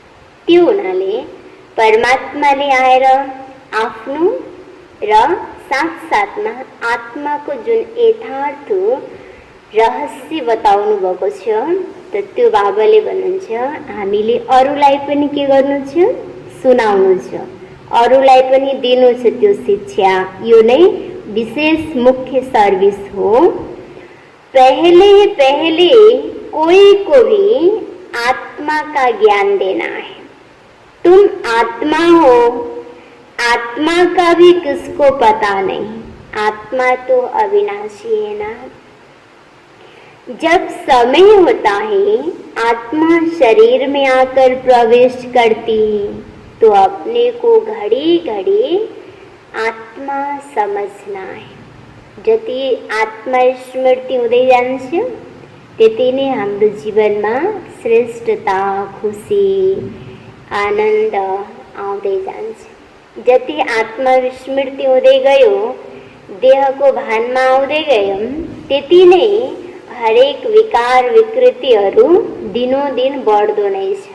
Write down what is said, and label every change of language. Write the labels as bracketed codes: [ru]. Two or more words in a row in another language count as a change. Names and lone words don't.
[ne] त्यो हुनाले परमात्माले आएर आफ्नो र साथसाथमा आत्माको जुन यथार्थ रहस्य बताउनु भएको छ, त त्यो बाबाले भन्नुहुन्छ हामीले अरूलाई पनि के गर्नु छ, सुनाउनु छ, अरूलाई पनि दिनु छ त्यो शिक्षा। यो नै विशेष मुख्य सर्भिस हो। [hi] पहले कोई को भी आत्मा का ज्ञान देना है। तुम आत्मा हो, आत्मा का भी किसको पता नहीं। आत्मा तो अविनाशी है ना। जब समय होता है, आत्मा शरीर में आकर प्रवेश करती है, तो अपने को घड़ी घड़ी आत्मा समझना है। [ne] जति आत्मा स्मृति उदय जान्छ त्यति नै हाम्रो जीवनमा श्रेष्ठता, खुसी, आनन्द आउँदै जान्छ। जति आत्मा स्मृति हुँदै गयो, देहको भानमा आउँदै गयौँ, त्यति नै हरेक विकार विकृतिहरू दिनोदिन बढ्दो नै छ।